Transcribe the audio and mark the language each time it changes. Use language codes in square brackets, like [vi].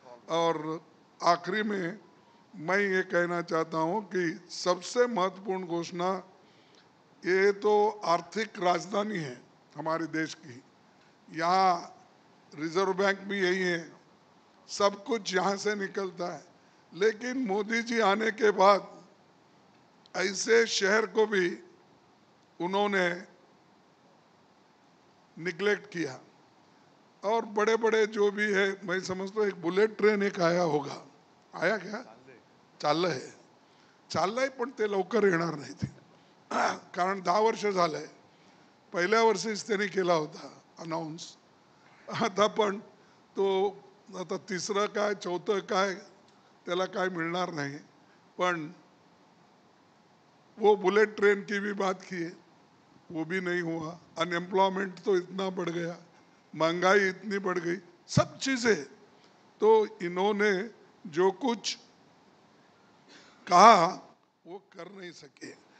[hi] और आखिरी में मैं ये कहना चाहता हूँ कि सबसे महत्वपूर्ण घोषणा, ये तो आर्थिक राजधानी है हमारे देश की, यहाँ रिजर्व बैंक भी यही है, सब कुछ यहाँ से निकलता है, लेकिन मोदी जी आने के बाद ऐसे शहर को भी उन्होंने निगलेक्ट किया। और बड़े बड़े जो भी है, मैं समझता हूँ एक बुलेट ट्रेन एक आया होगा, आया क्या? [mr] चाललंय, चाललंय पण ते लवकर येणार नाही ते, कारण 10 वर्ष झालंय, पहिल्या वर्षीच त्यांनी केला होता अनाऊन्स, आता पण तो आता तिसरं काय चौथं काय त्याला काय मिळणार नाही। [hi] पण वो बुलेट ट्रेन की भी बात की है, वो भी नहीं हुआ। अनएम्प्लॉयमेंट तो इतना बढ़ गया, महंगाई इतनी बढ़ गई, सब चीजें, तो इन्होंने जो कुछ कहा वो कर नहीं सके।